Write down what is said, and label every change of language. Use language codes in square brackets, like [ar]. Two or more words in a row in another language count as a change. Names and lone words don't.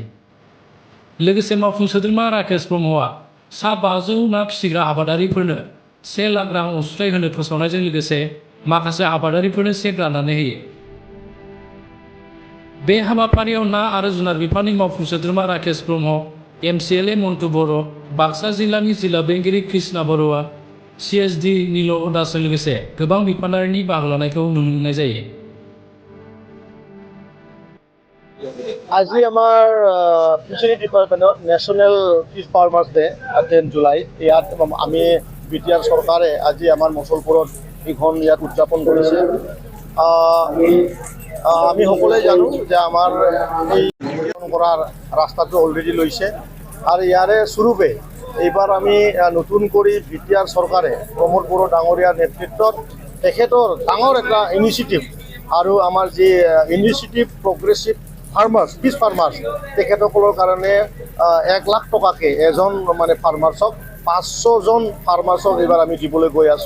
[brx] लोगोसे मावफुं सोद्रोमा राकेश ब्रह्मआ सा 500 ना फिसिग्रा आबादारिफोरनो 1 लाख रां अनसुंथाइ होनो फोसावनायजों लोगोसे माखासे आबादारिफोरनो चेक राननानै होयो। बे हाबाफारियाव ना आरो जुनार बिफाननि मावफुं सोद्रोमा राकेश ब्रह्म, एमसिएलए मन्टु बर', बाक्सा जिल्लानि जिल्ला बेंगिरि कृष्णा बरुवा, सिएसडि नील दासजों लोगोसे गोबां बिफानारिनि बाहागो लानायखौ नुनो मोननाय जायो। [as] আজি আমাৰ [en] fishery departmentত [as] নেশ্যনেল ফিছ ফাৰ্মাৰ্ছ ডে 10 জুলাই ইয়াত আমি বিটিআৰ চৰকাৰে আজি আমাৰ মুছলপুৰত এইখন ইয়াত উদযাপন কৰিছে। আমি সকলোৱে জানো যে আমাৰ এই কৰাৰ ৰাস্তাটো অলৰেডি লৈছে আৰু ইয়াৰে স্বৰূপে এইবাৰ আমি নতুন কৰি বিটিআৰ চৰকাৰে প্ৰমোদ বড়ো ডাঙৰীয়াৰ নেতৃত্বত তেখেতৰ ডাঙৰ এটা ইনিচিয়েটিভ আৰু আমাৰ যি ইনিচিয়েটিভ [en] progressive farmers fish farmers [as] তেখেতসকলৰ কাৰণে 1 লাখ টকাকৈ এজন মানে ফাৰ্মাৰ্ছক 500জন ফাৰ্মাৰ্ছক এইবাৰ আমি দিবলৈ গৈ আছোঁ।